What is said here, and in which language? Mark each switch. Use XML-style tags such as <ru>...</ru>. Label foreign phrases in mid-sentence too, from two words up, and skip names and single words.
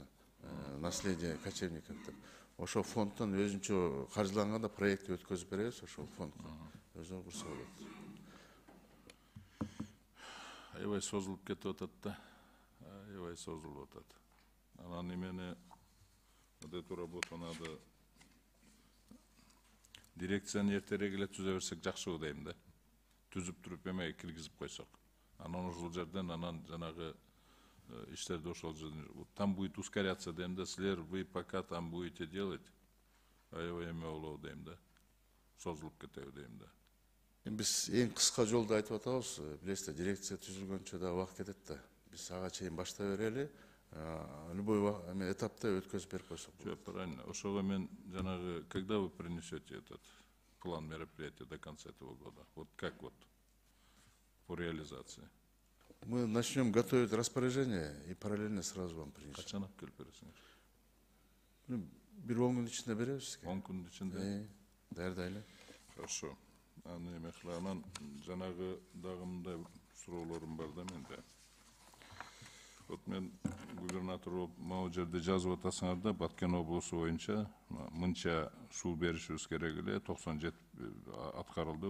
<ky>Наследие кочевников деп. Ошол фонддон өзүнчө каржыланганда проектти өткөзүп беребиз, ошол фондко. Өзүнө курса болот. Аябай созулуп кетип атат да. Аябай созулуп атат. Анан эмени</ky> <ru>вот эту работу надо</ru> <ky>дирекцияны эртерээк эле түзө берсек жакшы дейм да. Түзүп туруп эмеге киргизип койсок. Анан ошол жерден анан жанагы иштерди ошол жерден</ky> <ru>там будет ускоряться</ru> <ky>дейм да.</ky> <ru>Силер вы пока там будете делать,</ru> <ky>аябай эме болобу дейм да. Созулуп кетеби дейм да. Биз эң кыска жолду айтып атабыз. Билесиз, дирекция түзүлгөнчө да убакыт кетет да. Биз ага чейин баштай берели. Любой этапта өткөзүп берип койсок. Правильно. Ошого мен жанагы,</ky> <ru>когда вы принесете этот план мероприятия до конца этого года? Вот как вот по реализации? Мы начнем готовить распоряжение и параллельно сразу вам принесем.</ru> <ky>Качан алып келип бересиңер? Бир 10 күн ичинде беребиз. 10 күндүн ичинде? Даярдай эле.</ky> <ru>Хорошо.</ru> <ky>Эме кыламан жанагы дагы мындай суроолорум бар да менде. Вот мен губернатор болуп могу жерде жазып атасыңар да, Баткен облусу боюнча мынча суу беришибиз керек эле, 97 аткарылды.</ky>